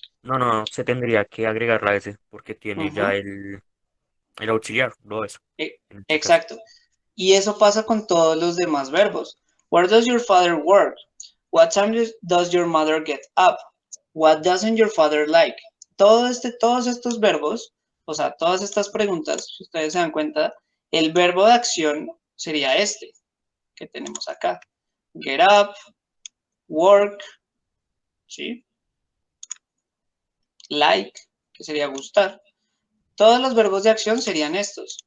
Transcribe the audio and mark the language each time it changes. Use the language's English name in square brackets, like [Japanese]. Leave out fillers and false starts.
[Spanish] no, se tendría que agregar la S porque tiene ya el auxiliar, lo es, E- en este caso. Exacto. Y eso pasa con todos los demás verbos. [English] Where does your father work? What time does your mother get up? What doesn't your father like? [Spanish] Todos estos verbos, o sea, todas estas preguntas, si ustedes se dan cuenta, el verbo de acción sería este que tenemos acá. [English] Get up, work, ¿sí? [Spanish] Like, que sería gustar. Todos los verbos de acción serían estos.